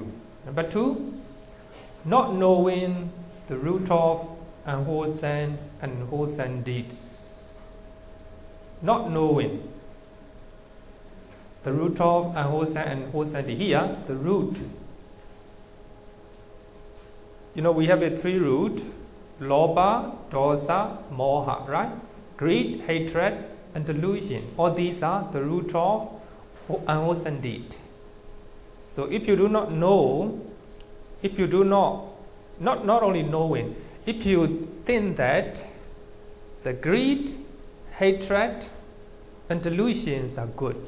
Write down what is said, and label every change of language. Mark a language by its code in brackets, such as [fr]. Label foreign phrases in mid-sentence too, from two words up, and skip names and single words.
[en] Number two, not knowing the root of unwholesome and wholesome deeds. Not knowing the root of unwholesome and wholesome deeds. Here, the root. You know, we have a three root: [pi] lobha, dosa, moha, [en] right? Greed, hatred, and delusion. All these are the root of unwholesome deed. So if you do not know, if you do not only knowing, if you think that the greed, hatred, and delusions are good.